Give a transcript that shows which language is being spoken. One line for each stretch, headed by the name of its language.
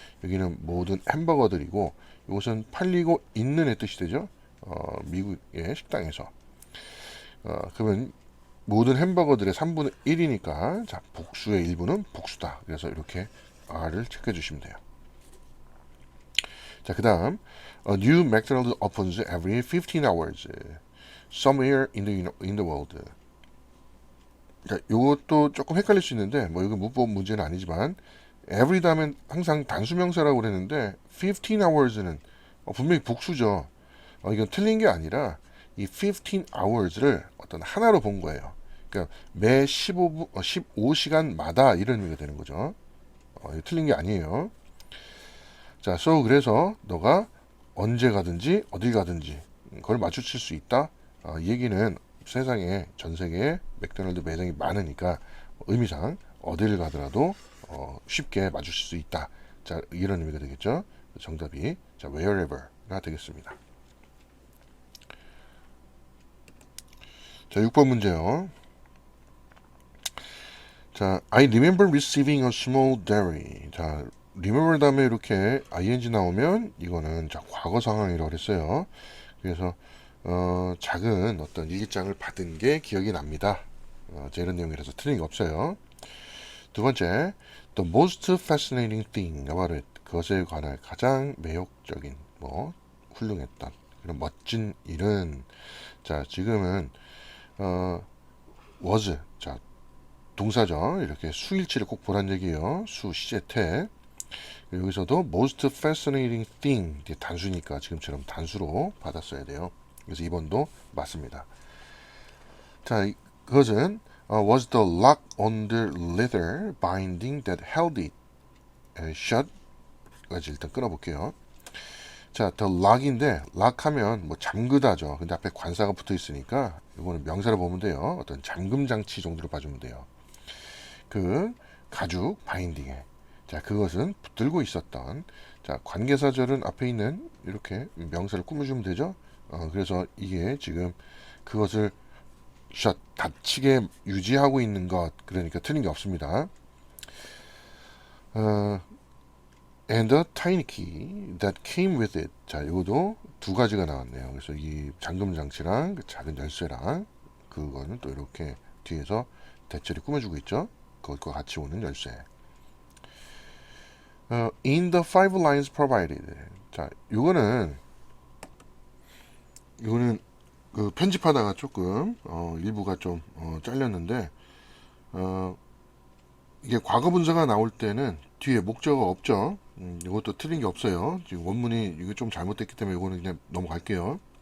Korean: 여기는 모든 햄버거들이고 이것은 팔리고 있는의 뜻이 되죠. 미국의 식당에서. 그러면 모든 햄버거들의 3분의 1이니까 자, 복수의 일부는 복수다. 그래서 이렇게 R을 체크해 주시면 돼요. 자, 그다음
English: A new McDonald's opens every 15 hours somewhere in the world.
Korean: 자, 요것도 조금 헷갈릴 수 있는데 뭐 이거 문법 문제는 아니지만 every 다음엔 항상 단수명사라고 그랬는데 15 hours는 분명히 복수죠. 이건 틀린 게 아니라 이 15 hours를 어떤 하나로 본 거예요. 그러니까 매 15시간마다 이런 의미가 되는 거죠. 이거 틀린 게 아니에요. 자, so 그래서 너가 언제 가든지 어딜 가든지 그걸 맞추실 수 있다. 이 얘기는 세상에 전 세계에 맥도날드 매장이 많으니까 의미상 어딜 가더라도 쉽게 맞추실 수 있다. 자, 이런 의미가 되겠죠. 정답이 자, wherever가 되겠습니다. 자, 6번 문제요.
English: 자, I remember receiving a small dairy.
Korean: 자, remember 다음에 이렇게 ing 나오면 이거는 자, 과거 상황이라고 그랬어요. 그래서 작은 어떤 일기장을 받은 게 기억이 납니다. 이런 내용이라서 틀린 게 없어요. 두 번째,
English: the most fascinating thing about it.
Korean: 그것에 관한 가장 매혹적인, 뭐 훌륭했던 그런 멋진 일은 자, 지금은 was 자, 동사죠. 이렇게 수일치를 꼭 보란 얘기예요. 수 시제태. 여기서도 most fascinating thing 단수니까 지금처럼 단수로 받았어야 돼요. 그래서 2번도 맞습니다.
English: 자,
Korean: 그것은
English: was the lock on the leather binding that held it shut.
Korean: 까지 일단 끊어볼게요. 자, the lock인데 lock하면 뭐 잠그다죠. 근데 앞에 관사가 붙어 있으니까 이거는 명사로 보면 돼요. 어떤 잠금 장치 정도로 봐주면 돼요. 그 가죽 바인딩에 자, 그것은 붙들고 있었던 자, 관계사절은 앞에 있는 이렇게 명사를 꾸며주면 되죠. 그래서 이게 지금 그것을 샷 닫히게 유지하고 있는 것, 그러니까 틀린 게 없습니다.
English: And the tiny key that came with it.
Korean: 자, 이것도 두 가지가 나왔네요. 그래서 이 잠금 장치랑 그 작은 열쇠랑 그거는 또 이렇게 뒤에서 대체로 꾸며주고 있죠. 그것과 같이 오는 열쇠.
English: In the five lines provided.
Korean: 자, 이거는 그 편집하다가 조금 일부가 좀 잘렸는데 이게 과거 분사가 나올 때는 뒤에 목적어가 없죠. 이것도 틀린 게 없어요. 지금 원문이 이거 좀 잘못됐기 때문에 이거는 그냥 넘어갈게요.